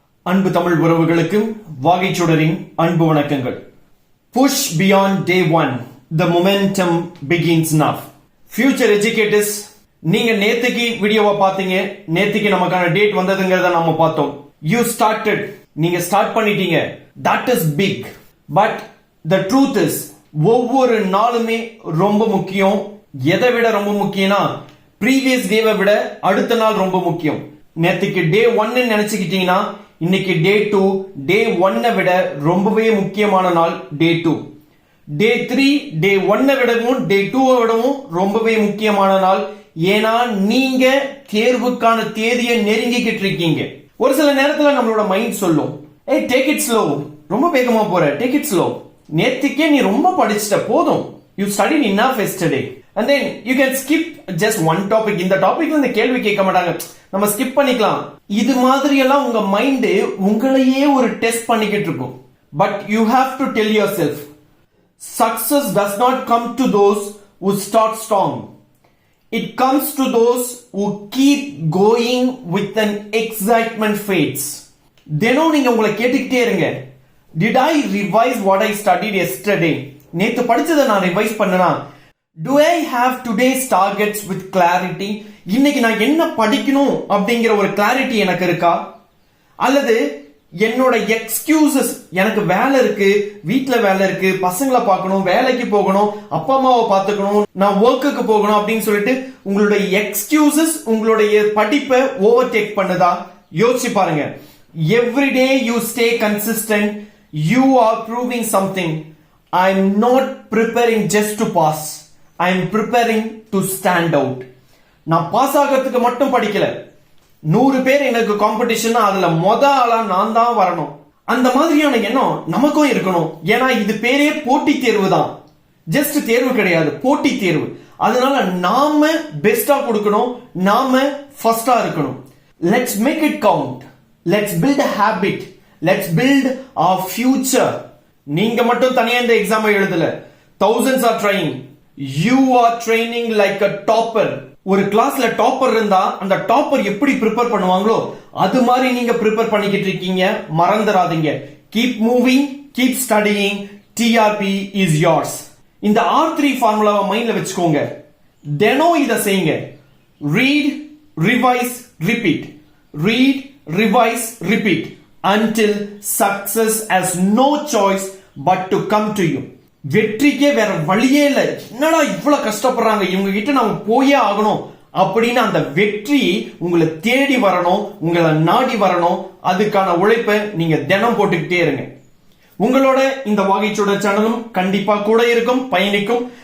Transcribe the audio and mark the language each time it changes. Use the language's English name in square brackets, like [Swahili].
[Tamil] அன்பு தமிழ் உறவுகளுக்கு வாகைச்சுடரின் அன்பு வணக்கங்கள். [English] Push beyond day one. The momentum begins now. Future educators, [Tamil] நீங்க நேத்துக்கு வீடியோவை பார்த்தீங்க. நேத்துக்கு நமக்கான டேட் வந்ததுங்கிறத நாம பார்த்தோம். [English] You started. [Tamil] நீங்க ஸ்டார்ட் பண்ணிட்டீங்க. [English] That is big. But the truth is, [Tamil] ஒவ்வொரு நாளுமே ரொம்ப முக்கியம். எதை விட ரொம்ப முக்கியம்னா ப்ரீவியஸ் டேவை விட அடுத்த நாள் ரொம்ப முக்கியம். நேத்துக்கு டே 1 நினைச்சுக்கிட்டீங்கன்னா இன்னைக்கு டே 2 டே 1 விட ரொம்பவே முக்கியமான நாள் டே 2. டே 3 டே 1 விடவும் டே 2 விடவும் ரொம்பவே முக்கியமான நாள். ஏன்னா நீங்க தேர்வுக்கான தேதியை நெருங்கிக்கிட்டு இருக்கீங்க. ஒரு சில நேரத்துல நம்மளோட மைண்ட் சொல்லும், ஏய் [English] take it slow, [Tamil] ரொம்ப வேகமா போற, டேக் இட் ஸ்லோ. [English] நேத்துக்கே நீ ரொம்ப படிச்சிட்ட, போதும், you studied enough yesterday. And then you can skip just one topic. [Tamil] இந்த டாபிக்ல இந்த கேள்வி கேட்க மாட்டாங்க, நம்ம ஸ்கிப் பண்ணிக்கலாம். இது மாதிரி எல்லாம் உங்க மைண்ட் உங்களையே ஒரு டெஸ்ட் பண்ணிக்கிட்டு இருக்கும். [English] But you have to tell yourself, success does not come to those who start strong. It comes to those who keep going with an excitement fades. [Tamil] தினம் நீங்க உங்களை கேட்டுக்கிட்டே இருங்க, [English] did I revise what I studied yesterday? [Tamil] நேத்து படிச்சதை நான் revise பண்ணனா? [English] Do I have today's targets with clarity? [Tamil] இன்னைக்கு நான் என்ன படிக்கணும் அப்படிங்கிற ஒரு கிளாரிட்டி எனக்கு இருக்கா? அல்லது என்னோட எக்ஸ்கியூசஸ், எனக்கு வேலை இருக்கு, வீட்டுல வேலை இருக்கு, பசங்களை பார்க்கணும், வேலைக்கு போகணும், அப்பா அம்மாவை பார்த்துக்கணும், நான் ஒர்க்குக்கு போகணும் அப்படின்னு சொல்லிட்டு உங்களுடைய எக்ஸ்கியூசஸ் உங்களுடைய படிப்பை ஓவர்டேக் பண்ணுதா? யோசிச்சு பாருங்க. [English] Every day you stay consistent, you are proving something. I'm not preparing just to pass. I am preparing to stand out. [Tamil] நான் பாஸ் ஆகிறதுக்கு மட்டும் படிக்கல, 100 பேர் எனக்கு காம்படிஷன், அதுல ஆளா நான் தான் வரணும். அந்த மாதிரியான எண்ணம் நமக்கும் இருக்கணும். ஏன்னா இது பேரே போட்டி தேர்வு தான், ஜஸ்ட் தேர்வு கிடையாது, போட்டி தேர்வு. அதனால நாம பெஸ்டா கொடுக்கணும், நாம ஃபர்ஸ்டா இருக்கணும். [English] Let's make it count. Let's build a habit. Let's build our future. [Tamil] நீங்க மட்டும் தனியா இந்த எக்ஸாம் எழுதல, [English] thousands are trying. You are training like a topper. [Tamil] ஒரு கிளாஸ்ல டாப்பர் இருந்தா அந்த டாப்பர் எப்படி ப்ரிப்பேர் பண்ணுவாங்களோ அது மாதிரி நீங்க ப்ரிப்பேர் பண்ணிக்கிட்டு இருக்கீங்க. மறந்துடாதீங்க. [English] Keep moving, keep studying, TRP is yours. [Tamil] இந்த R3 ஃபார்முலாவை மைண்ட்ல வச்சுக்கோங்க. தினம் இத செய்யுங்க. [English] Read, revise, repeat. Read, revise, repeat until success has no choice but to come to you. [Tamil] வெற்றிக்கே வேற வழியே இல்லை. என்னடா இவ்வளவு கஷ்டப்படுறாங்க, இவங்க கிட்ட நம்ம போயே ஆகணும் அப்படின்னு அந்த வெற்றி உங்களை தேடி வரணும், உங்களை நாடி வரணும். அதுக்கான உழைப்பை நீங்க தினம் போட்டுக்கிட்டே இருங்க. உங்களோட இந்த வாகைச்சுடர் சேனலும் கண்டிப்பா கூட இருக்கும், பயணிக்கும்.